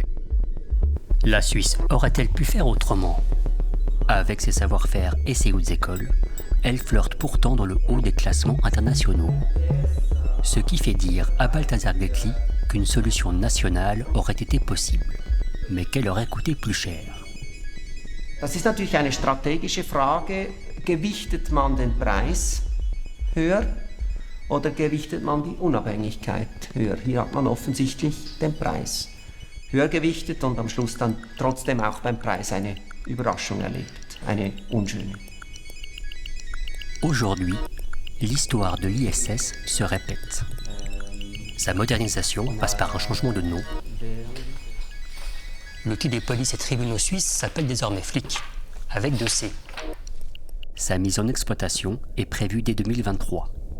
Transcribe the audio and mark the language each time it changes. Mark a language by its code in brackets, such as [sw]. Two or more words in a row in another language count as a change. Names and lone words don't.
[fr] La Suisse aurait-elle pu faire autrement? Avec ses savoir-faire et ses hautes écoles, elle flirte pourtant dans le haut des classements internationaux. Ce qui fait dire à Balthazar Gleckli qu'une solution nationale aurait été possible, mais qu'elle aurait coûté plus cher. [de] Das ist natürlich eine strategische Frage. Gewichtet man den Preis höher oder gewichtet man die Unabhängigkeit höher? Hier hat man offensichtlich den Preis höher gewichtet und am Schluss dann trotzdem auch beim Preis eine Überraschung erlebt, eine unschöne. [fr] Aujourd'hui, l'histoire de l'ISS se répète. Sa modernisation passe par un changement de nom. L'outil des polices et tribunaux suisses s'appelle désormais FLIC, avec 2 C. Sa mise en exploitation est prévue dès 2023.